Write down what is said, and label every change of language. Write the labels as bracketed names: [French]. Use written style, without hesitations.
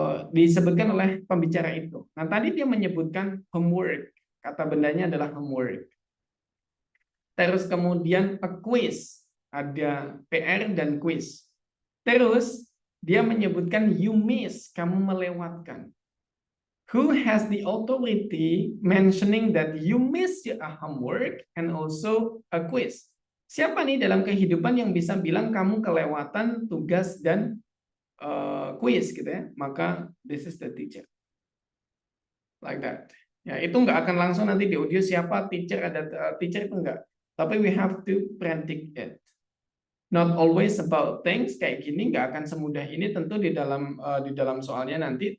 [Indonesian] Disebutkan oleh pembicara itu. Nah, tadi dia menyebutkan homework. Kata bendanya adalah homework. Terus kemudian a quiz. Ada PR dan quiz. Terus dia menyebutkan you miss, kamu melewatkan. [English] Who has the authority mentioning that you miss a homework and also a quiz? [Indonesian] Siapa nih dalam kehidupan yang bisa bilang kamu kelewatan tugas dan kuis gitu ya? [English] Maka this is the teacher. Like that. [Indonesian] Ya, itu nggak akan langsung nanti di audio siapa teacher, ada teacher itu enggak. Tapi [English] we have to predict it. Not always about things [Indonesian] kayak gini, nggak akan semudah ini tentu di dalam soalnya nanti.